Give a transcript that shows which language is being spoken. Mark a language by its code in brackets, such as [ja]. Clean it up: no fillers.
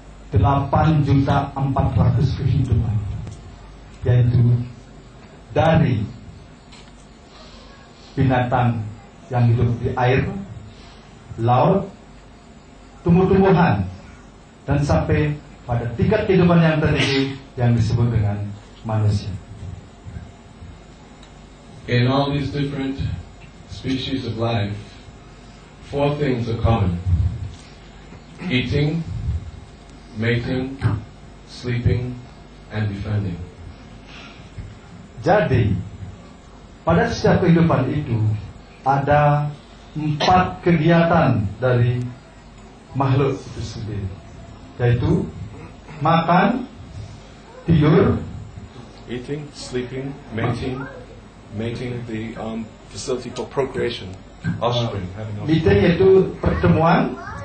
[id] 8.400.000 kehidupan, yaitu dari binatang yang hidup di air, laut, tumbuh-tumbuhan, dan sampai pada tingkat kehidupan yang tertinggi yang disebut dengan manusia. [en] In all these different species of life, 4 things are common: eating, mating, sleeping, and defending. [id] Jadi, pada setiap kehidupan itu ada 4 kegiatan dari makhluk itu sendiri, yaitu makan, tidur, [en] Eating, sleeping, mating, the facility for procreation, offspring, having offspring. [id] meeting yaitu pertemuan,